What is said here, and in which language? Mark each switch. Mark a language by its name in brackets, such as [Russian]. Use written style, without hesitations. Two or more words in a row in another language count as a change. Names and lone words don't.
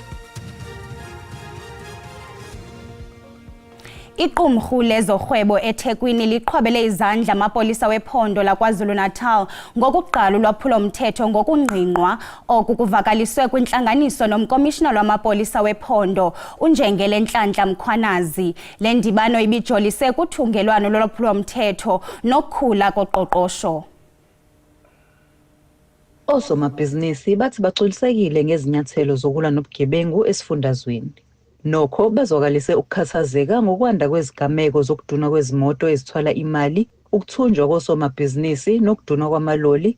[Xhosa] Iqumrhu lezorhwebo eThekwini liqhwabele izandla amapolisa wephondo laKwaZulu-Natal ngokuqala ulwaphulo-mthetho ngokungqingqwa oku kuvakaliswe kwintlanganiso nomkomishina lwamapolisa wephondo uNjengele Nhlanhla Mkhwanazi. Le ndibano ibijolise kuthungelwano lolwaphulo-mthetho nokukhula koqoqosho. [Zulu] Osomabhizinisi bathi baxolisekile ngezinyathelo zokulwa nobugebengu esifundazweni. Nokho bazwakalise ukukhathazeka ngokwanda kwezigameko zokuduna kwezimoto ezithwala imali, ukuthunjwa kosomabhizinisi nokuduna kwamaloli.